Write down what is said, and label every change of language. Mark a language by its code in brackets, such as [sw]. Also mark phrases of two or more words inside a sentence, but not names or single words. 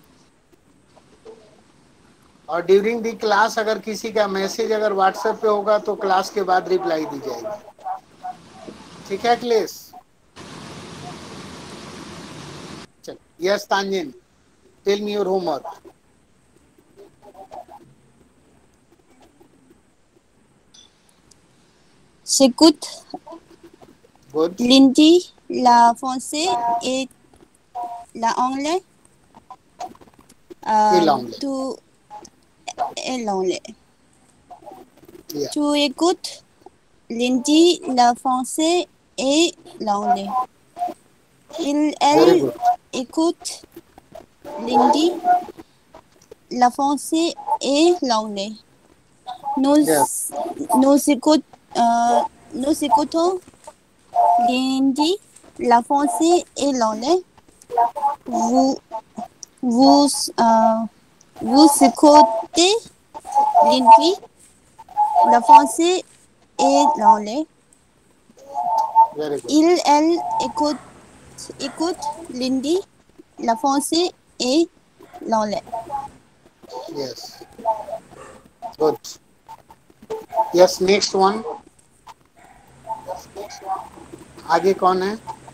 [hi] और [en] during the class [hi] अगर किसी का मैसेज अगर व्हाट्सएप पे होगा तो क्लास के बाद रिप्लाई दी जाएगी। ठीक है अखिलेश? [en] चल yes Tanjin, tell me your homework. [fr] J'écoute [en] गुड। [fr] lundi la français et la anglais. [hi] ये लॉन्ग [fr] Tu et l'anglais. [hi] या [fr] Tu écoutes lundi la français et l'anglais. [en] वेरी [fr] Elle [en] गुड। [fr] écoute lundi la français et l'anglais. Nous, [en] यस [fr] nous, écoute, nous écoutons lundi la français et l'anglais. Vous, vous, euh, vous écoutez lundi la français et l'anglais. [en] very good. [fr] Elle écoute lundi la français et l'anglais. [en] yes good. yes next one. [hi] आगे कौन है?